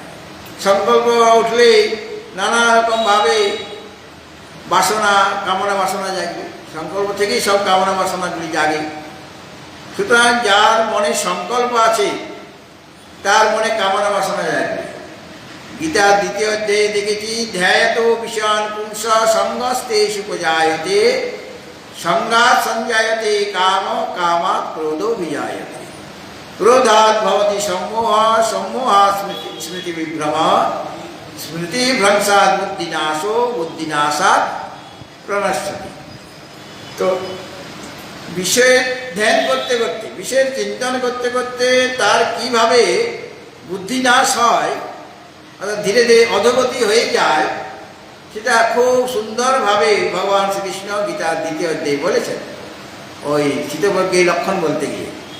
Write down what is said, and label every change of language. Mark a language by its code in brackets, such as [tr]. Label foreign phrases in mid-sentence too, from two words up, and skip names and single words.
[bn] সংকল্প উঠলে নানা রকমভাবে বাসনা, কামনা বাসনা জাগবে। সংকল্প থেকেই সব কামনা বাসনাগুলি জাগে। সুতরাং যার মনে সংকল্প আছে, তার মনে কামনা বাসনা জাগবে। গীতার 2য় অধ্যায়ে দেখেছি, [sa] ধ্যায়ত বিষয়ান পুংস সঙ্গস্তেষু উপজায়তে, সঙ্গাৎ সঞ্জায়তে কাম, কামাৎ ক্রোধো বিজায়তে। ক্রোধাৎ ভবতি সম্মোহ, সম্মোহাৎ স্মৃতি বিভ্রম, স্মৃতি ভ্রংসাৎ বুদ্ধিনাশো, বুদ্ধিনাশাৎ প্রণশ্যতি। [bn] তো বিষয়ের ধ্যান করতে করতে, বিষয়ের চিন্তন করতে করতে তার কিভাবে বুদ্ধিনাশ হয়, অর্থাৎ ধীরে ধীরে অধোগতি হয়ে যায়, সেটা খুব সুন্দরভাবে ভগবান শ্রীকৃষ্ণ গীতার 2য় অধ্যায়ে বলেছেন, ওই চিত্তবজ্ঞের লক্ষণ বলতে গিয়ে।